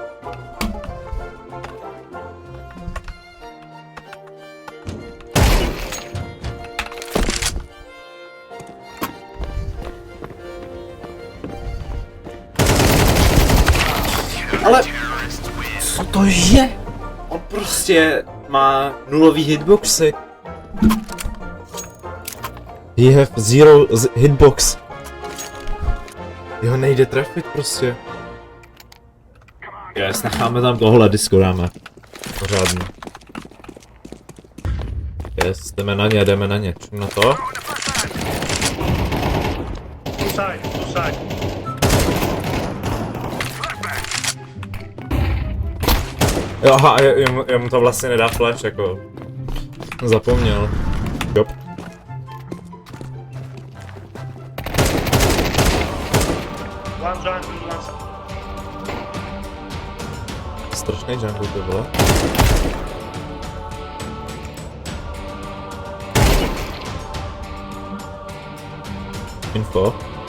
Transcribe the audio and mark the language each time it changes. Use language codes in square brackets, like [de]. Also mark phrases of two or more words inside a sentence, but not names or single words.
[cs] Ale... Co to je? On prostě má nulový hitboxy. [en] You have zero hitbox. [cs] Jeho nejde trefit prostě. Yes, necháme tam tohle disco, dáme. Pořádně. Yes, jdeme na ně. Čím na to? [en] Two side. [cs] Jo, aha, jemu to vlastně nedá flash, jako... Zapomněl. Jo. [en] One jungle, one side. [cs] Strašný jungle to bylo. Info.